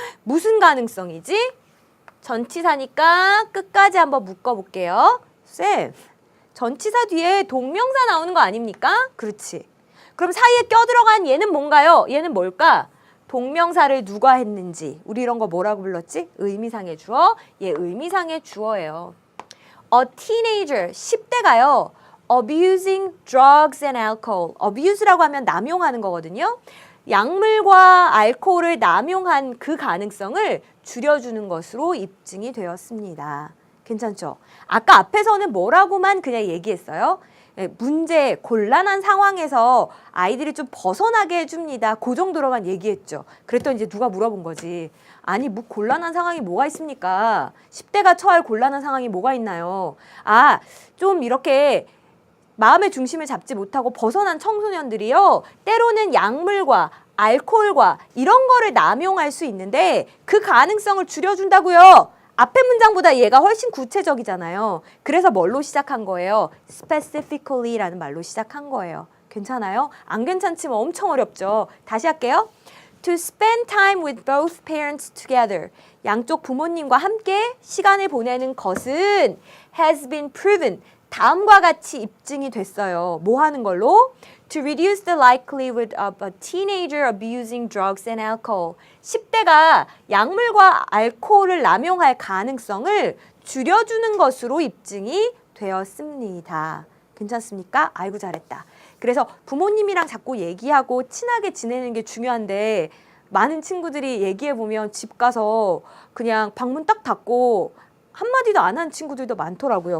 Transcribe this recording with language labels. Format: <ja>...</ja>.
<ko>무슨 가능성이지? 전치사니까 끝까지 한번 묶어볼게요. 쌤, 전치사 뒤에 동명사 나오는 거 아닙니까? 그렇지. 그럼 사이에 껴들어간 얘는 뭔가요? 얘는 뭘까? 동명사를 누가 했는지. 우리 이런 거 뭐라고 불렀지? 의미상의 주어. 얘 의미상의 주어예요.</ko> <en>A teenager,</en> <ko>10대가요.</ko> <en>abusing drugs and alcohol.</en> <ko>abuse라고 하면 남용하는 거거든요. 약물과 알코올을 남용한 그 가능성을 줄여주는 것으로 입증이 되었습니다. 괜찮죠? 아까 앞에서는 뭐라고만 그냥 얘기했어요. 문제, 곤란한 상황에서 아이들이 좀 벗어나게 해줍니다. 그 정도로만 얘기했죠. 그랬더니 이제 누가 물어본 거지. 아니, 뭐 곤란한 상황이 뭐가 있습니까? 10대가 처할 곤란한 상황이 뭐가 있나요? 아, 좀 이렇게 마음의 중심을 잡지 못하고 벗어난 청소년들이요. 때로는 약물과 알코올과 이런 거를 남용할 수 있는데 그 가능성을 줄여준다고요. 앞에 문장보다 얘가 훨씬 구체적이잖아요. 그래서 뭘로 시작한 거예요? specifically라는 말로 시작한 거예요. 괜찮아요? 안 괜찮지만 엄청 어렵죠. 다시 할게요.</ko> <en>To spend time with both parents together.</en> <ko>양쪽 부모님과 함께 시간을 보내는 것은</ko> <en>has been proven.</en> <ko>다음과 같이 입증이 됐어요. 뭐 하는 걸로?</ko> <en>To reduce the likelihood of a teenager abusing drugs and alcohol.</en> <ko>10대가 약물과 알코올을 남용할 가능성을 줄여주는 것으로 입증이 되었습니다. 괜찮습니까? 아이고 잘했다. 그래서 부모님이랑 자꾸 얘기하고 친하게 지내는 게 중요한데 많은 친구들이 얘기해보면 집 가서 그냥 방문 딱 닫고 한마디도 안 한 친구들도 많더라고요.</ko>